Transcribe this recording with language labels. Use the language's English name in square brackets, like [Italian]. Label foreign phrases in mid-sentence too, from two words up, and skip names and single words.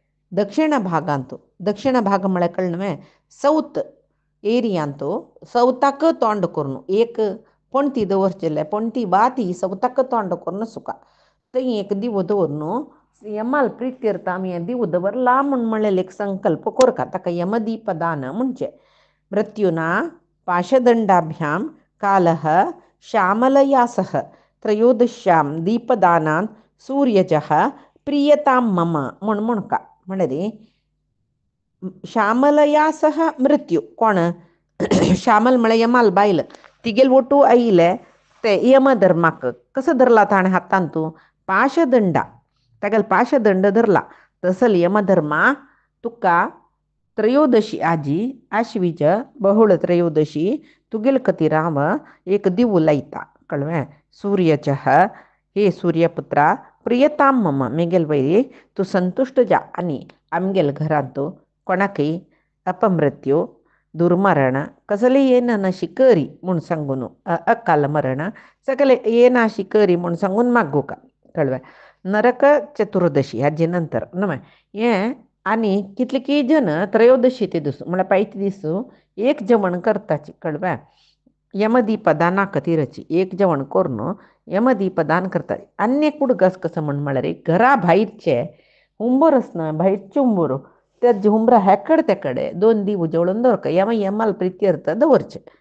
[Konkani] दक्षिण भाग म्हळ्यार कळ्ळें साऊथ एरियांतो सौताक तोंड करून एक पणती दवरचेले पणती बाती सौताक तोंड करून सुका थंय एक दिवो दवरून यमाल प्रित्यर्थ आमी हें दिवो दवरला म्हणलें एक संकल्प कोरता ताका यमदीपदान म्हणचें [Sanskrit] मृत्युना पाशदंडाभ्यां कालः श्यामलया सह त्रयोदश्यां दीपदानान् सूर्यजः प्रियतां मम [Konkani] म्हणका म्हळ्यार [Sanskrit] श्यामलया सह [Konkani] मृत्यू कोण श्यामल म्हळ्यार यमाल बायल तिगेल ओटू आयिले ते यमधर्माक कसो धरला ताणें हातान तूं पाशदंडा तागेले पाशदंड धरला तसल यमधर्मा तुका त्रयोदशी आजी आश्वीज बहुळ त्रयोदशी तुगेल खातीर हांव एक दिवो लायता कळ्ळें सूर्यचः हे सूर्यपुत्रा [Sanskrit] प्रियतां मम [Konkani] मेगेल वैरी तूं संतुश्ट जा आनी आमगेल घरांत कोणाकय अपमृत्यू दुर्मरण कसले येना शिकरी म्हूण सांगून अकाल मरण सगळे येना शिकरी म्हूण सांगून मागोवका कळ्ळें नरक चतुर्दशी हाजे नंतर न्हय हें आनी कितले जन त्रयोदशी ते दीस म्हळ्यार पायचे दीस एक जेवण करताची कळ्ळें यमदीपदाना खातीरची एक जेवण करून यमदीपदान करता अन्य कुडगस कसं म्हळ्यार घरा भायरचे हुंबर आसना भायरचे हुंबर त्या हुंबरा हेकड तेकडे 2 दिवो जळोवन दवरका यमाल प्रित्यर्थ दवरचे